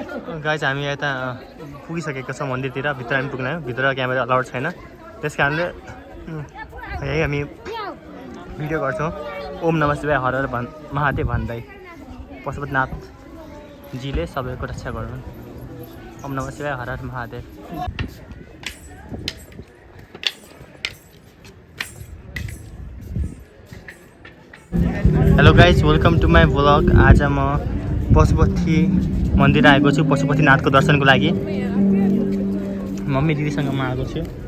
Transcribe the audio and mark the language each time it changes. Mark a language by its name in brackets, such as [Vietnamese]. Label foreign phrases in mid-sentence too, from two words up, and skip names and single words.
[Nepali] गाइस हामी यता पुगिसकेको छौँ मन्दिरतिर भित्र हामी पुग्न भित्र [English] camera allowed [Nepali] छैन त्यस कारणले यही हामी भिडियो गर्छौँ [Sanskrit] ओम नमः शिवाय हर हर महादेव [Nepali] भन्दै पशुपतिनाथजीले सबैको रक्षा गर्नु [Sanskrit] ओम नमः शिवाय हर हर महादेव [English] hello guys welcome to my blog [Nepali] आज म पशुपति मन्दिर आएको छु पशुपतिनाथको दर्शनको लागि मम्मी दिदीसँग म आएको छु